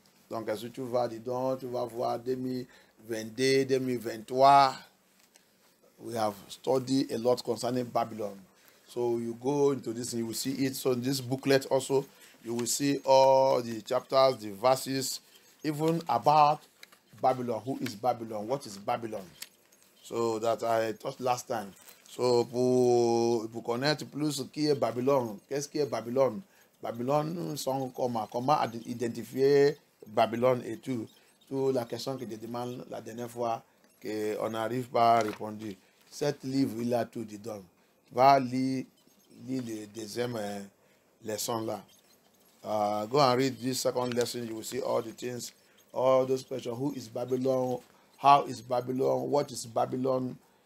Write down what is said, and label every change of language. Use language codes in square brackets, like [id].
[fr] Donc, si tu vas dedans, tu vas voir 2022, 2023. [en] We have studied a lot concerning Babylon. So you go into this and you will see it. So in this booklet also, you will see all the chapters, the verses, even about Babylon. Who is Babylon? What is Babylon? So that I taught last time. [fr] So pour connaître plus ce qui est Babylone, qu'est-ce qui est Babylone? Babylone sont comment identifier Babylone et tout. Toute la question que je demande la dernière fois qu'on n'arrive pas à répondre. Cet livre, il a tout dedans. Va lire le deuxième leçon là. [en] Go and read this second lesson. You will see all the things, all those questions. Who is Babylon? How is Babylon? What is Babylon?